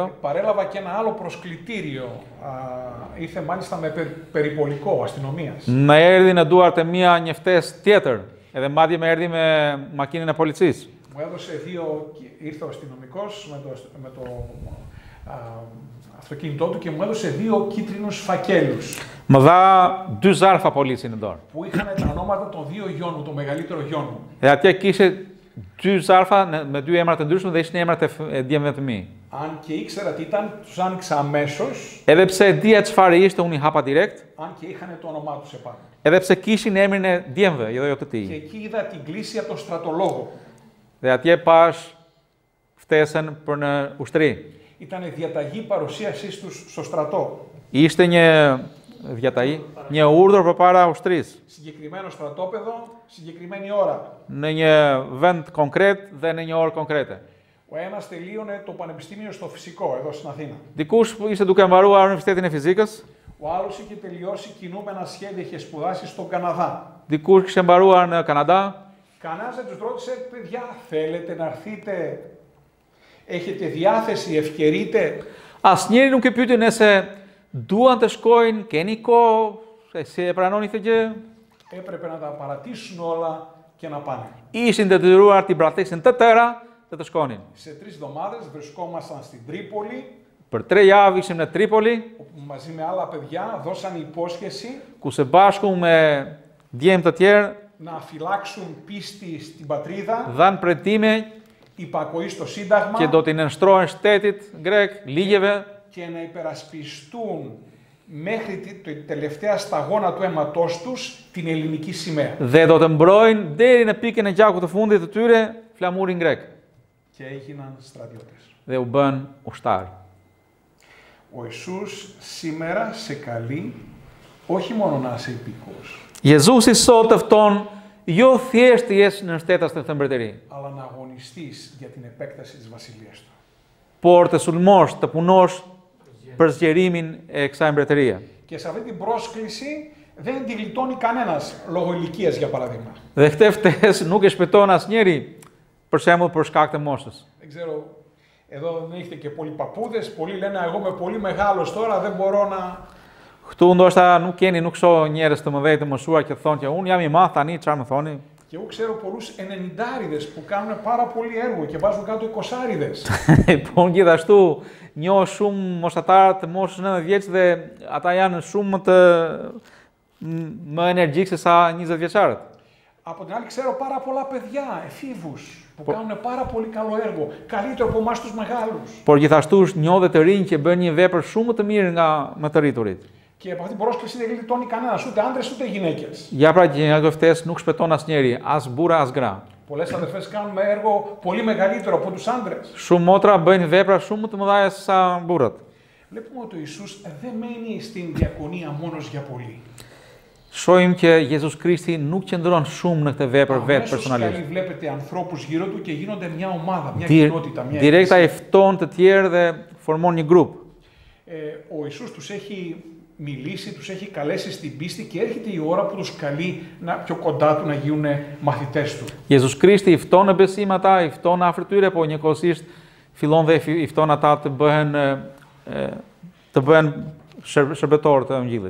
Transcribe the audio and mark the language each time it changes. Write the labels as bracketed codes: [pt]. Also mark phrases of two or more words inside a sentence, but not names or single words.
[el] παρέλαβα και ένα άλλο προσκλητήριο. Ήρθε μάλιστα με περιπολικό αστυνομίας. [sq] më erdhi në duart e mia një ftesë tjetër, edhe madje më erdhi me makinën e policisë. [el] Μου έδωσε ήρθε ο αστυνομικός με το αυτοκίνητό του και μου έδωσε 2 κίτρινους φακέλους. [sq] Më dha 2 zarfa polici në dorë. [el] Που είχαν τα ονόματα των 2 γιών μου, το μεγαλύτερο γιών μου. [sq] Dhe atje kishte 2 zarfa me 2 emra të ndryshme dhe ishin emrat e djemve të mi. [el] Αν και ήξερα τι ήταν, τους άνοιξα αμέσως. [sq] Edhe pse dija çfarë ishte, unë I hapa direkt, [el] Αν και είχαν το όνομά τους επάνω. [sq] edhe pse kishin emrin e djemve, jo të [el] Και [sq] tij. [el] εκεί είδα την κλήση από τον στρατολόγο. [sq] Dhe atje pash ftesën për në ushtri. [el] Ήταν διαταγή παρουσίασής τους στο στρατό. [sq] Ishte një urdhër përpara ushtrisë, [el] Συγκεκριμένο στρατόπεδο, συγκεκριμένη ώρα. [sq] në një vend konkret dhe në një orë konkrete. [el] Ο ένας τελείωνε το πανεπιστήμιο στο φυσικό, εδώ στην Αθήνα. [sq] Dikush ishte duke mbaruar Universitetin e Fizikës, [el] Ο άλλος είχε τελειώσει κινούμενα σχέδια, είχε σπουδάσει στον Καναδά. [sq] dikush kishte mbaruar në Kanada. [el] Κανένας δεν τους ρώτησε, παιδιά, θέλετε να έρθετε, έχετε διάθεση, ευκαιρείτε. [sq] Asnjëri nuk e pyeti nëse duan të shkojnë, keni kohë, si e pranoni këtë gjë. [el] Έπρεπε να τα παρατήσουν όλα και να πάνε. [sq] Ishin detyruar t'i bratesin të tëra dhe të shkonin. [el] Σε 3 εβδομάδες βρισκόμασταν στην Τρίπολη, [sq] Për 3 javë ishim në Tripoli, [el] όπου μαζί με άλλα παιδιά δώσαν υπόσχεση [sq] ku së bashku me djemë të tjerë [el] να φυλάξουν πίστη στην πατρίδα, [sq] dhanë pretime [el] υπακοή στο Σύνταγμα [sq] që do t'i nënshtrohen shtetit grek, ligjeve [el] και να υπερασπιστούν μέχρι τη τελευταία σταγόνα του αίματός τους την ελληνική σημαία. [sq] dhe do të mbrojnë deri në pikën e gjakut të fundit të tyre flamurin grek [el] Και έγιναν στρατιώτες. [sq] dhe u bën ushtar. [el] Ο Ιησούς σήμερα σε καλεί όχι μόνο να είσαι υπήκοος. [sq] Jezusi sot të fton jo thjesht të jesh në shtetas të këtë mbretëri, [el] αλλά να αγωνιστείς για την επέκταση της βασιλείας του. [sq] por të sulmosh, të punosh për zgjerimin e kësaj mbretërie. [el] Και σε αυτή την πρόσκληση δεν τη γλιτώνει κανένας λόγω ηλικίας, για παράδειγμα. [sq] Dhe këtë ftesë nuk e shpëton asnjëri, për shembull për shkak të moshës. [el] Δεν ξέρω, εδώ δεν έχετε και πολλοί παππούδες, πολλοί λένε εγώ είμαι πολύ μεγάλος τώρα, δεν μπορώ να... [sq] Këtu ndoshta nuk keni, nuk shoh njerëz të mëdhej të moshuar që thonë që unë jam i madh tani, çfarë më thoni? [el] Και εγώ ξέρω πολλούς 90'ιδες που κάνουν πάρα πολύ έργο και βάζουν κάτω 20'ιδες. [sq] Po gjithashtu njoh shumë moshatarë të moshës 90 vjeç dhe ata janë shumë më energjik se sa 20 vjeçarët. [el] Από την άλλη ξέρω πάρα πολλά παιδιά, εφήβους, που κάνουν πάρα πολύ καλό έργο, καλύτερο από εμάς τους μεγάλους. [sq] Por gjithashtu njoh dhe të rinj që bëjnë një vepër shumë të mirë nga më të rriturit. [el] Και από αυτήν την πρόσκληση δεν γλιτώνει κανένας, ούτε άντρες ούτε γυναίκες. [sq] Ja pra që nga kjo ftesë nuk shpëton asnjëri, as burra as gra. [el] Πολλές αδερφές κάνουν έργο πολύ μεγαλύτερο από τους άντρες. [sq] Shumë motra bëjnë vepra shumë më të mëdha se sa burrat. [el] Βλέπουμε ότι ο Ιησούς δεν μένει στην διακονία μόνος για πολύ. [sq] Shohim që Jezus Krishti nuk qëndron shumë në këtë vepër vetë personalisht. [el] Βλέπετε ανθρώπους γύρω του και γίνονται μια ομάδα, μια κοινότητα, μια [sq] Direkt ai fton të tjerë dhe formon një grup. [el] Ο Ιησούς τους έχει μιλήσει, τους έχει καλέσει στην πίστη και έρχεται η ώρα που τους καλεί πιο κοντά του να γίνουν μαθητές του. [sq] Jezus Krishti i fton në besim ata, i fton afër tyre, po njëkohësisht fillon dhe i fton ata të bëhen shërbëtorë të Ungjillit.